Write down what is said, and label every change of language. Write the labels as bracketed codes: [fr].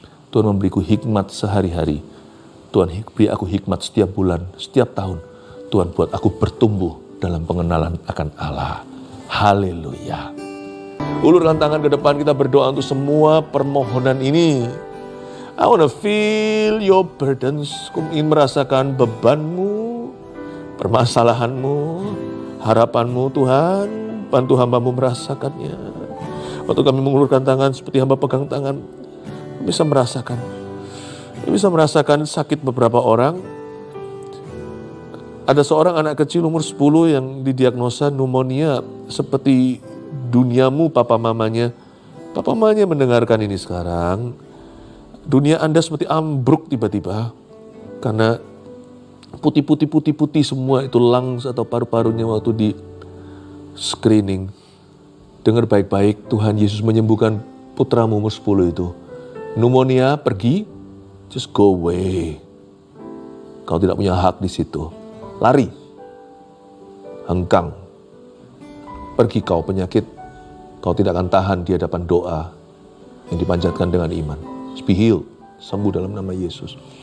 [id] Tuhan memberiku hikmat sehari-hari. Tuhan beri aku hikmat setiap bulan, setiap tahun. Tuhan buat aku bertumbuh dalam pengenalan akan Allah. Haleluya. Ulurkan tangan ke depan, kita berdoa untuk semua permohonan ini. [en] I want to feel your burdens. [id] Aku ingin merasakan bebanmu, permasalahanmu, harapanmu Tuhan. Bantu hamba-Mu merasakannya. Waktu kami mengulurkan tangan seperti hamba pegang tangan, bisa merasakan sakit beberapa orang. Ada seorang anak kecil umur 10 yang didiagnosa pneumonia. Seperti duniamu papa mamanya mendengarkan ini sekarang. Dunia Anda seperti ambruk tiba-tiba karena putih semua itu lungs atau paru-parunya waktu di screening. Dengar baik-baik, Tuhan Yesus menyembuhkan putramu umur 10 itu. Pneumonia pergi, [en] just go away. [id] Kau tidak punya hak di situ. Lari, hengkang, pergi kau penyakit. Kau tidak akan tahan di hadapan doa yang dipanjatkan dengan iman. [en] Be healed, [id] sembuh dalam nama Yesus.